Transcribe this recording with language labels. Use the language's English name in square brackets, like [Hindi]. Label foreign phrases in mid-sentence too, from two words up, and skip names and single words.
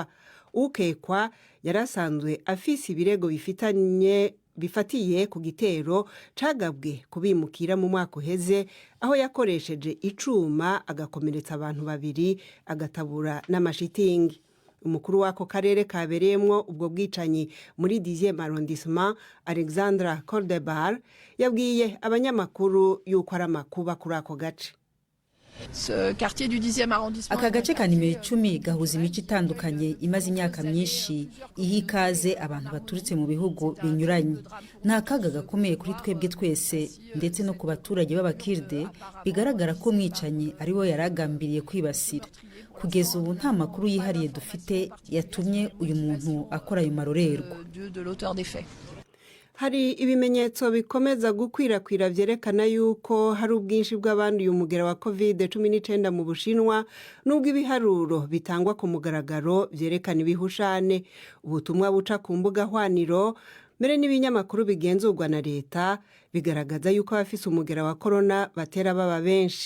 [Rundi] Ukekwa yarasanzwe afise ibirego bifatiye ku gitero cagabwe kubimukira mu mwaka uheze, aho yakoresheje icuma agakomeretsa abantu 2 agatabura n'amashitingi. Umukuru wako karere kabereyemwo ubwo bwicanyi muri 10e arrondissement, Alexandra Cordebar, yabwiye abanyamakuru yuko ari amakuba kuri ako gace. Aka gace ka nimero 10 gahuza imico itandukanye imaze imyaka myinshi ihikaze abantu baturutse mu bihugu binyuranye. [Kinyarwanda] Nta kaga gakomeye kuri twebwe twese ndetse no ku baturage b'abakirde bigaragara ko mwicanyi ari bo yaragambiriye kwibasira. Kugeza ubu nta makuru yihariye dufite yatumye uyu muntu akora ayo marorerwa. [Rundi] Hari ibimenyetso bikomeza gukwirakwira vyerekana yuko hari ubwinshi bw'abanduye umugera wa COVID-19 mu Bushinwa, nubwo ibiharuro bitangwa ku mugaragaro vyerekana ibihushane. Ubutumwa buca ku mbuga hwaniro mbere n'ibinyamakuru bigenzurwa na leta bigaragaza yuko abafise umugera wa corona batera baba benshi.